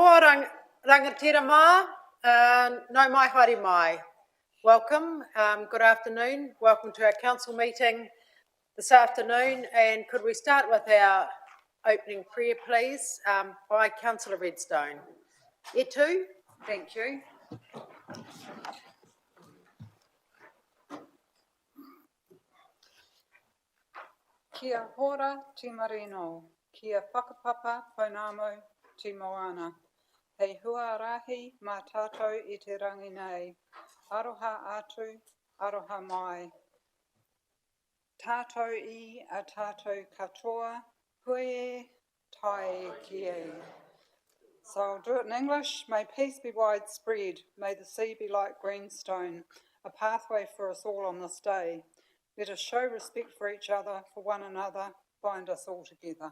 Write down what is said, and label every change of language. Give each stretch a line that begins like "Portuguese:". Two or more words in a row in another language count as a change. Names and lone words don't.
Māori: rangatira mā, no mai haere mai.
English: Welcome, good afternoon. Welcome to our council meeting this afternoon. And could we start with our opening prayer, please, by Councillor Redstone.
Māori: E tū,
English: thank you.
Māori: Kia hora te marino, kia whakapapa pounamu te moana. Hei hua rahi mā tātou I te rangi nei. Aroha atu, aroha mai. Tātou I a tātou katoa, hui tai kie.
English: So I'll do it in English. May peace be widespread. May the sea be like greenstone, a pathway for us all on this day. Let us show respect for each other, for one another, bind us all together.